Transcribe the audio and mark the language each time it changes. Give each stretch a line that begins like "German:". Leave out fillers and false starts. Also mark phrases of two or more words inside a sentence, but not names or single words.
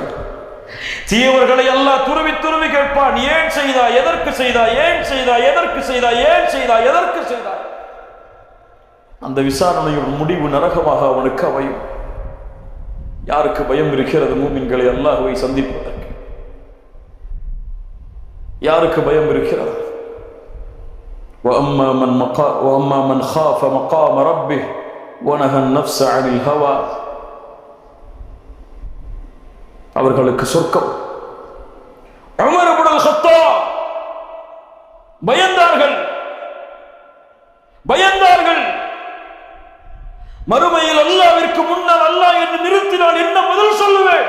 Tamil: தீயவர்களை அல்லாஹ் துருவி துருவி கேட்பான், ஏன் செய்தாய், எதற்கு செய்தாய், ஏன் செய்தாய், எதற்கு செய்தாய், ஏன் செய்தாய், எதற்கு செய்தாய். அந்த விசாரணையின் முடிவு நரகமாக அவனுக்கு அமையும். யாருக்கு பயம் இருக்கிறது மூமின்களை அல்லாஹ்வை சந்திப்பதற்கு? யாருக்கு பயம் இருக்கிறது?
Arabic: وأما من خاف مقام ربه ونهى النفس عن الهوى,
Tamil: அவர்களுக்கு சொர்க்கம். உமர் இப்னுல் கத்தாப் பயந்தார்கள். மறுமையில் அல்லாஹ்விற்கு முன்னால் அல்லாஹ் என்று நிறுத்தினால் என்ன பதில் சொல்லுவேன்?